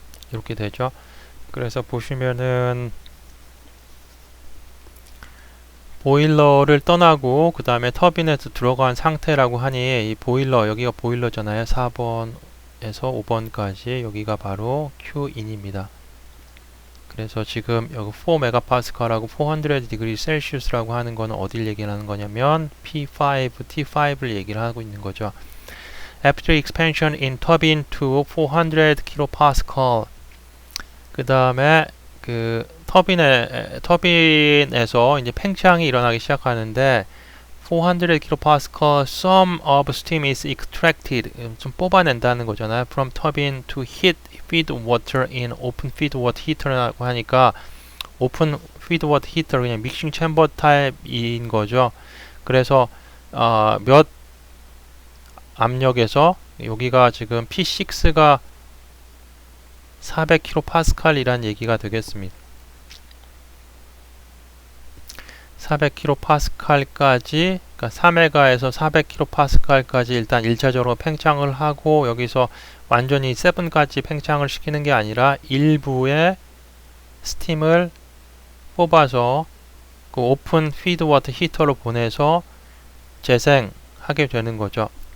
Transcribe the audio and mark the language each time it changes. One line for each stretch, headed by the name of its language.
Korean: 이렇게 되죠. 그래서 보시면은 보일러를 떠나고 그 다음에 터빈에 들어간 상태라고 하니 이 보일러 여기가 보일러잖아요. 4번에서 5번까지 여기가 바로 Q인입니다. 그래서 지금 여기 4 메가파스칼하고 400 디그리 셀시우스라고 하는 거는 어딜 얘기하는 거냐면 P5, T5를 얘기를 하고 있는 거죠.
English: After expansion in turbine to 400 kilopascal
Korean: 그 다음에 그 터빈에서 이제 팽창이 일어나기 시작하는데
English: 400 kilopascal some of steam is extracted
Korean: 좀 뽑아낸다는 거잖아요.
English: From turbine to heat feed water in open feed water heater라고 하니까 open feed water heater
Korean: 그냥 믹싱 챔버 타입인 거죠. 그래서 몇 압력에서 여기가 지금 P6가 400kPa이란 얘기가 되겠습니다. 400kPa까지 그러니까 3메가에서 400kPa까지 일단 1차적으로 팽창을 하고 여기서 완전히 7까지 팽창을 시키는 게 아니라 일부의 스팀을 뽑아서 그 오픈 피드 워터 히터로 보내서 재생하게 되는 거죠.